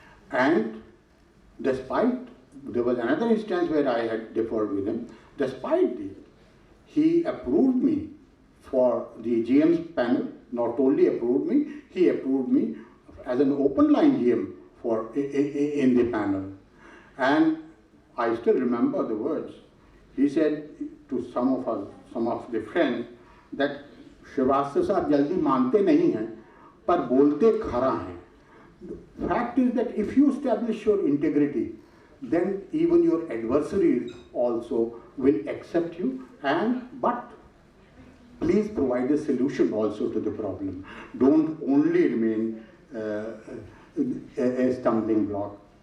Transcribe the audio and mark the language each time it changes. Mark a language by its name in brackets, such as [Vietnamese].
[English] And despite, there was another instance where I had differed with him. Despite this, he approved me for the GM's panel. Not only approved me, he approved me as an open line GM in the panel. And I still remember the words. He said to some of the friends that Srivastava [Hindi] साहब जल्दी मानते नहीं हैं, पर बोलते खरा हैं. [English] The fact is that if you establish your integrity, then even your adversaries also will accept you, but please provide a solution also to the problem. Don't only remain a stumbling block.